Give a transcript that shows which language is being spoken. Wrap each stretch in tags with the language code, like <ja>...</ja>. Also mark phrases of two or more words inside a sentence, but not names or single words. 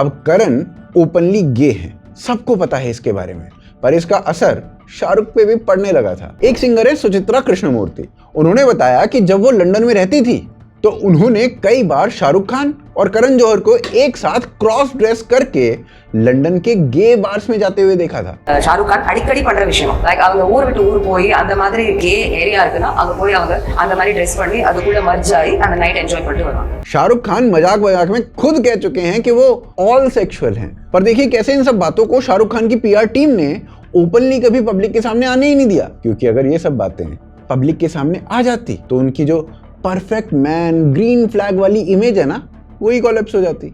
<hi>अब करण</hi> <en>openly gay</en> <hi>हैं, सबको पता है इसके बारे में, पर इसका असर शाहरुख पे भी पड़ने लगा था। एक सिंगर है सुचित्रा कृष्णमूर्ति, उन्होंने बताया कि जब वो लंदन में रहती थी तो उन्होंने कई बार शाहरुख खान और करण जौहर को एक साथ</hi> <en>cross dress</en> <hi>करके लंदन के</hi> <en>gay bars</en> <hi>में जाते हुए देखा था।</hi> <ta>शाहरुख खान அடிக்கடி பண்ற விஷயம், லைக் அவங்க ஊர் விட்டு ஊர் போய் அந்த மாதிரி</ta> <en>gay area</en> <ta>இருக்குன்னா அங்க போய் அவங்க அந்த மாதிரி ட்ரெஸ் பண்ணி அதுக்குள்ள மர்ஜ் ஆகி அந்த நைட் என்ஜாய் பண்ணிட்டு வருவாங்க।</ta> <hi>शाहरुख खान मजाक मजाक में खुद कह चुके हैं कि वो</hi> <en>all sexual</en> <hi>हैं, पर देखिए कैसे इन सब बातों को शाहरुख खान की</hi> <en>PR team</en> <hi>ने ओपनली कभी पब्लिक के सामने आने ही नहीं दिया, क्योंकि अगर ये सब बातें पब्लिक के सामने आ जाती तो उनकी जो</hi> <en>perfect man green flag</en> <hi>वाली इमेज है ना, वही कोलैप्स हो जाती।</hi>